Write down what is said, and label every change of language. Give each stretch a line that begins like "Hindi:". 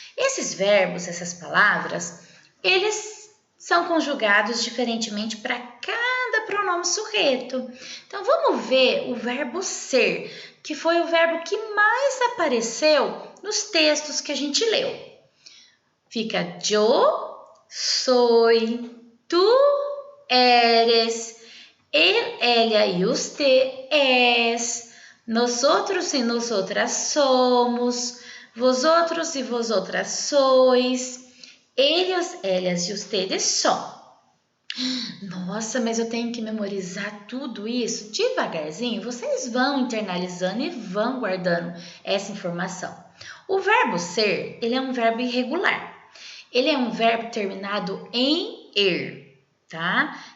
Portuguese: Esses verbos, essas palavras, eles são conjugados diferentemente para cada pronome surreto. Então, vamos ver o verbo ser, que foi o verbo que mais apareceu nos textos que a gente leu. Fica
Spanish: yo soy, tú eres, él, ella y usted es, nosotros y nosotras somos, vosotros y vosotras sois, ellos, ellas
Portuguese: e ustedes são. Nossa, mas eu tenho que memorizar tudo isso devagarzinho. Vocês vão internalizando e vão guardando essa informação. O verbo ser, ele é um verbo irregular. Ele é um verbo terminado em er, tá?